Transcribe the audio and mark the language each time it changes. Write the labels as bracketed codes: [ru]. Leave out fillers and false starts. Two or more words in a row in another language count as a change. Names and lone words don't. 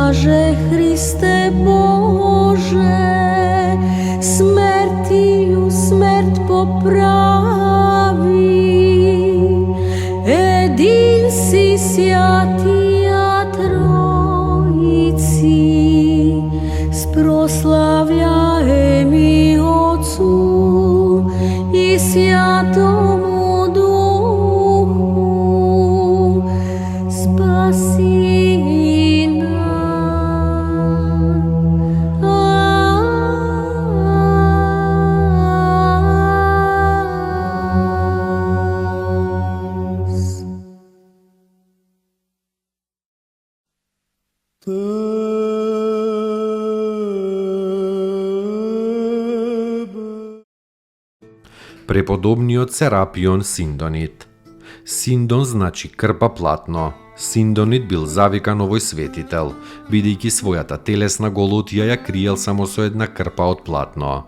[cu] Боже Христе Боже, смертiju смрт поправи. Един си святија Тројци, спрославляем и Отцу и Святому Духу, спаси нас. [mk] Преподобниот Серапион Синдонит. Синдон значи крпа платно. Синдонит бил завикан овој светител, бидејќи својата телесна голотија ја криел само со една крпа од платно.